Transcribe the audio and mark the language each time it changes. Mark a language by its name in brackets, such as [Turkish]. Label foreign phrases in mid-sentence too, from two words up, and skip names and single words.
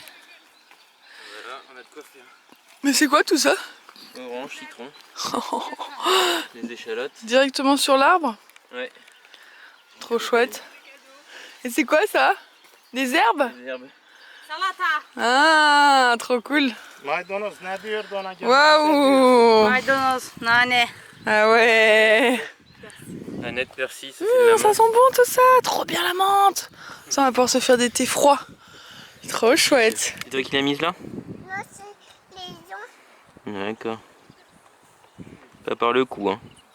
[French] Voilà, on a de quoi faire. Mais c'est quoi tout ça? Orange, citron, les échalotes. Directement sur l'arbre? Ouais. Trop chouette. Et c'est quoi ça? Des herbes? Les herbes. Ah, trop cool. [Turkish] Maydanoz ne diyordu ona? [French] Waouh. [Turkish] Maydanoz, nane. [French] Ah ouais. Annette persil, ça fait de la Ça menthe. sent bon tout ça, trop bien la menthe. Ça on va pouvoir se faire des thés froids. Trop chouette. C'est toi qui l'as mise là? Non, c'est les gens. D'accord. Pas par le cou, hein.